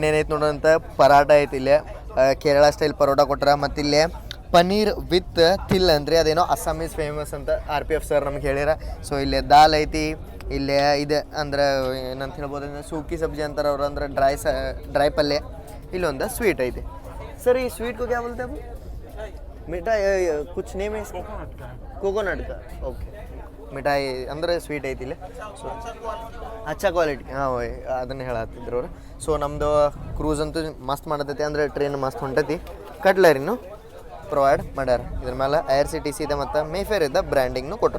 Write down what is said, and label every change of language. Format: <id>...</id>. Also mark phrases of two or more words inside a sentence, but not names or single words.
<kn>ಏನೇನೈತೆ ನೋಡೋಂಥ ಪರಾಟ ಐತಿ ಇಲ್ಲೇ, ಕೇರಳ ಸ್ಟೈಲ್ ಪರೋಟ ಕೊಟ್ರ. ಮತ್ತು ಇಲ್ಲೇ ಪನ್ನೀರ್ ವಿತ್ ತಿಲ್ ಅಂದ್ರಿ, ಅದೇನೋ</kn> <en>Assamese famous</en> <kn>ಅಂತ RPF ಸರ್ ನಮ್ಗೆ ಹೇಳ್ಯಾರ. ಸೊ ಇಲ್ಲೇ ದಾಲ್ ಐತಿ, ಇಲ್ಲೇ ಇದೆ ಅಂದ್ರೆ ಏನಂತ ಹೇಳ್ಬೋದು ಅಂದ್ರೆ</kn> <hi>सूखी सब्ज़ी</hi> <kn>ಅಂತಾರೆ ಅವ್ರು, ಅಂದ್ರೆ ಡ್ರೈ ಪಲ್ಯ. ಇಲ್ಲೊಂದು ಸ್ವೀಟ್ ಐತಿ. ಸರ್ ಈ ಸ್ವೀಟ್</kn> <hi>को क्या बोलते हैं आप? मिठाई कुछ नेम है इसका? कोकोनट का. ओके,</hi> <kn>ಮಿಠಾಯಿ ಅಂದರೆ ಸ್ವೀಟ್ ಐತಿ ಇಲ್ಲಿ. ಸೊ ಅಚ್ಚಾ ಕ್ವಾಲಿಟಿ, ಹಾಂ ಅದನ್ನು ಹೇಳತ್ತಿದ್ರು ಅವರು. ಸೊ ನಮ್ಮದು ಕ್ರೂಸ್ ಅಂತೂ ಮಸ್ತ್ ಮಾಡತೈತಿ, ಅಂದರೆ ಟ್ರೈನ್ ಮಸ್ತ್ ಹೊಂಟೈತಿ. ಕಟ್ಲರಿನೂ ಪ್ರೊವೈಡ್ ಮಾಡ್ಯಾರ. ಇದ್ರ ಮೇಲೆ IRCTC ಇದೆ ಮತ್ತು ಮೇಫೇರ್ ಇದ್ದ ಬ್ರ್ಯಾಂಡಿಂಗ್ನು ಕೊಟ್ರ.</kn>